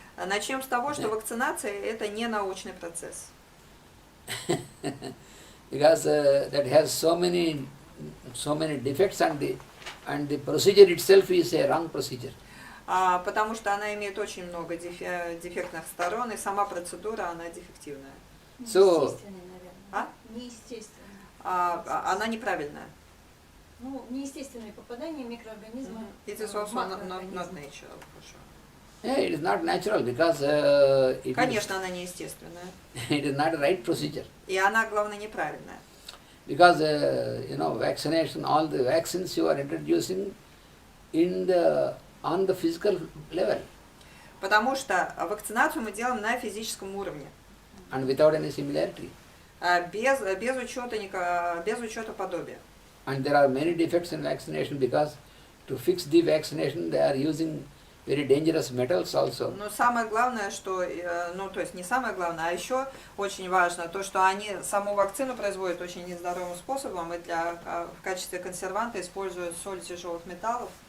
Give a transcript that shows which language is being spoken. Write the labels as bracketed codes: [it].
[ru] Начнем с того, что вакцинация – это не научный процесс. [en] Because that has so many defects, and the procedure itself is a wrong procedure. [ru] Потому что она имеет очень много дефектных сторон, и сама процедура, она дефективная. Неестественная, наверное. Неестественная. Она неправильная. Ну, неестественные попадания микроорганизма. [en] It is also not natural, for sure. Yeah, it is not natural because [ru] Конечно, она неестественная. [en] it is not a right procedure. [ru] И она, главное, неправильная. [en] Because vaccination, all the vaccines you are introducing on the physical level. [ru] Потому что вакцинацию мы делаем на физическом уровне. [en] And without any similarity. [ru] Без учета подобия. [en] And there are many defects in vaccination because to fix the vaccination they are using very dangerous metals also. [ru] Но самое главное, что, то есть не самое главное, а еще очень важно то, что они саму вакцину производят очень нездоровым способом и в качестве консерванта используют соль тяжелых металлов.